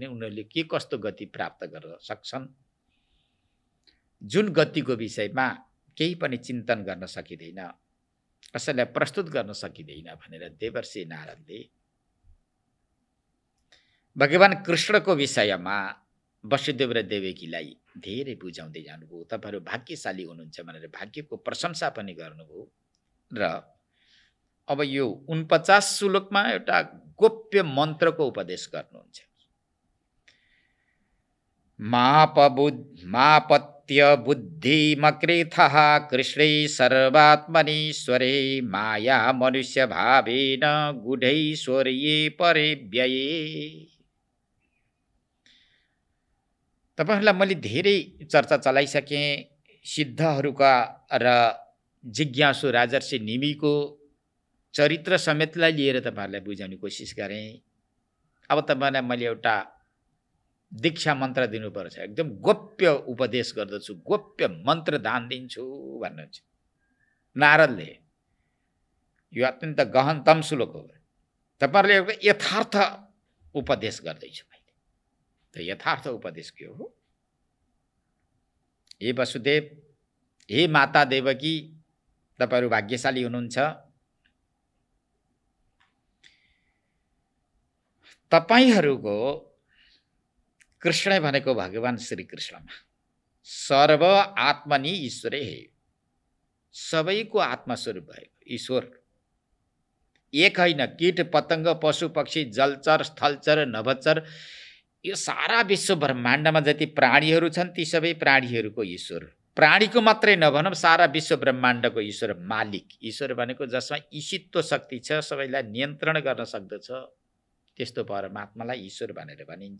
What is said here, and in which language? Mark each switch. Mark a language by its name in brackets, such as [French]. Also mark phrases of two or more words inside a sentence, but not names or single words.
[Nepali] उनीहरूले के कस्तो गति प्राप्त गर्न सक्छन्, जुन गतिको विषयमा केही पनि चिन्तन गर्न सकिँदैन, कसैलाई प्रस्तुत गर्न सकिँदैन भनेर देवर्षि नारदले भगवान कृष्णको विषयमा वसुदेव र देवकीलाई धेरै बुझाउँदै जानुभयो। तपाईँहरू भाग्यशाली हुनुहुन्छ भनेर भाग्यको प्रशंसा पनि गर्नुभयो। र अब यो 49 श्लोकमा एउटा गोप्य मन्त्रको उपदेश गर्नुहुन्छ। [Sanskrit] मापत्य बुद्धिमकृथः कृष्णे सर्वात्मनीश्वरे माया मनुष्य भावेन गूढैश्वर्ये परिव्यये। [Nepali] तपाईहरुलाई मैले धेरै चर्चा चलाइसकेँ। सिद्धहरूका र जिज्ञासु राजर्षि निमिको चरित्र समेतलाई लिएर तपाईहरुलाई बुझाउने कोसिस गरेँ। अब तपाईहरुलाई मैले एउटा दीक्षा मन्त्र दिनुपर्छ, एकदम गोप्य उपदेश गर्दछु, गोप्य मन्त्र दान दिन्छु भन्नुहुन्छ नारदले। यो अत्यन्त गहनतम श्लोक हो। तपाईहरुले एउटा यथार्थ उपदेश गर्दैछु मैले। त यथार्थ उपदेश के हो? हे वसुदेव, हे माता देवकी, तपाईहरु भाग्यशाली हुनुहुन्छ। तपाईहरुको कृष्ण भनेको भगवान श्री कृष्णमा [Sanskrit] सर्व आत्मनि ईश्वरे [Nepali] हे, सबैको आत्मा स्वरूप भएको ईश्वर एक होइन। कीट पतंग पशु पक्षी जलचर स्थलचर नभचर यो सारा विश्व ब्रह्माण्डमा जति प्राणीहरू छन् ती सबै प्राणीहरूको ईश्वर, प्राणीको मात्रै नभनौँ सारा विश्व ब्रह्माण्डको ईश्वर मालिक। ईश्वर भनेको जसमा ईशित्व शक्ति छ, सबैलाई नियन्त्रण गर्न सक्दछ, त्यस्तो परमात्मालाई ईश्वर भनेर भनिन्छ।